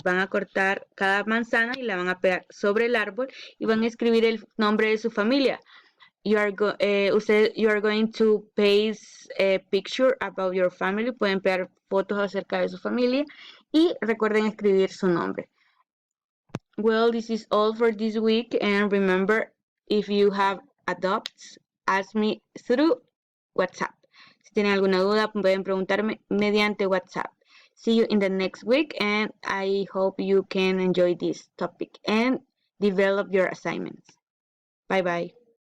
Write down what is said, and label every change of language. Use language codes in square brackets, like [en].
[es] Van a cortar cada manzana y la van a pegar sobre el árbol y van a escribir el nombre de su familia. [en] You are going to paste a picture about your family. [es] Pueden pegar fotos acerca de su familia y recuerden escribir su nombre. [en] Well, this is all for this week, and remember, if you have doubts, ask me through WhatsApp. [es] Si tienen alguna duda, pueden preguntarme mediante WhatsApp. [en] See you in the next week, and I hope you can enjoy this topic and develop your assignments. Bye bye.